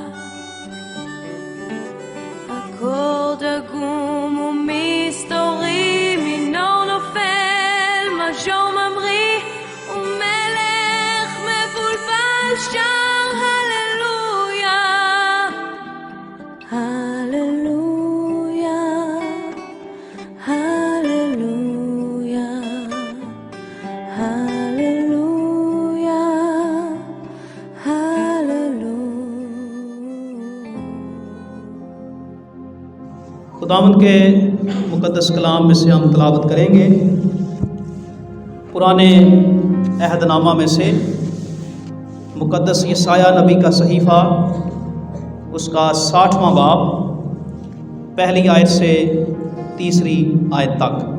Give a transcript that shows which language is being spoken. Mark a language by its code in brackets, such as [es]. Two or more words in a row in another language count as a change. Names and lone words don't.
[he] אקורד עגום ומסתורי, מינור נופל, מז'ור ממריא, ומלך מבולבל שר הללויה, הללויה, הללויה, הללויה, הללויה. [ur] خداوند کے مقدس کلام میں سے ہم تلاوت کریں گے پرانے عہدنامہ میں سے مقدس یسعیاہ نبی کا صحیفہ، اس کا 60واں باب، پہلی آیت سے تیسری آیت تک.